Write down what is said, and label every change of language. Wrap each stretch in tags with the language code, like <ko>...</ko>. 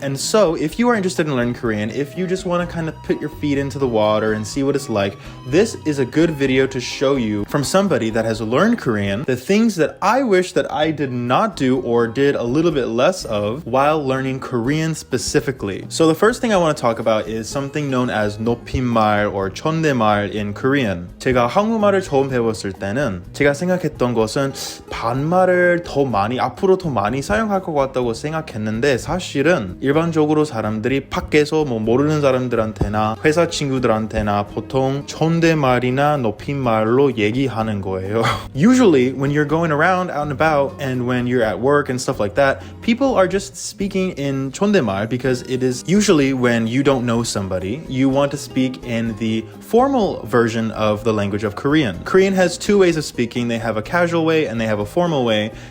<en>And so if you are interested in learning Korean, if you just want to kind of put your feet into the water and see what it's like, this is a good video to show you from somebody that has learned Korean the things that I wish that I did not do or did a little bit less of while learning Korean specifically. So the first thing I want to talk about is something known as 높임말 or 존댓말 in Korean.</en> <ko>제가 한국말을 처음 배웠을 때는 제가 생각했던 것은 반말을 앞으로 더 많이 사용할 것 같다고 생각했는데, 사실은 일반적으로 사람들이 밖에서 모르는 사람들한테나 회사 친구들한테나 보통 존댓말이나 높임말로 얘기하는 거예요.</ko> <en>Usually when you're going around out and about and when you're at work and stuff like that, people are just speaking in 존댓말 because it is usually when you don't know somebody, you want to speak in the formal version of the language of Korean. Korean has two ways of speaking. They have a casual way and they have a formal way.</en>